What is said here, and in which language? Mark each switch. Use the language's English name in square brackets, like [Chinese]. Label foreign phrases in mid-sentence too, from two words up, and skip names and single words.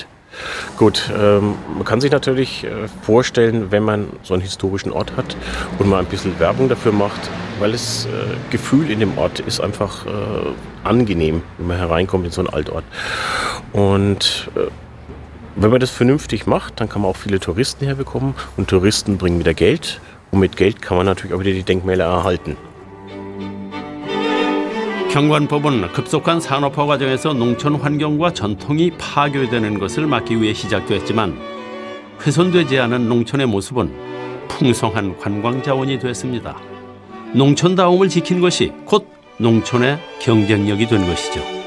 [German] Gut, man kann sich natürlich vorstellen, wenn man so einen historischen Ort hat und mal ein bisschen Werbung dafür macht, weil das Gefühl in dem Ort ist einfach angenehm, wenn man hereinkommt in so einen Altort. Und wenn man das vernünftig macht, dann kann man auch viele Touristen herbekommen und Touristen bringen wieder Geld und mit Geld kann man natürlich auch wieder die Denkmäler erhalten. [Korean] 경관법은 급속한 산업화 과정에서 농촌 환경과 전통이 파괴되는 것을 막기 위해 시작됐지만 훼손되지 않은 농촌의 모습은 풍성한 관광 자원이 됐습니다. 농촌다움을 지킨 것이 곧 농촌의 경쟁력이 된 것이죠.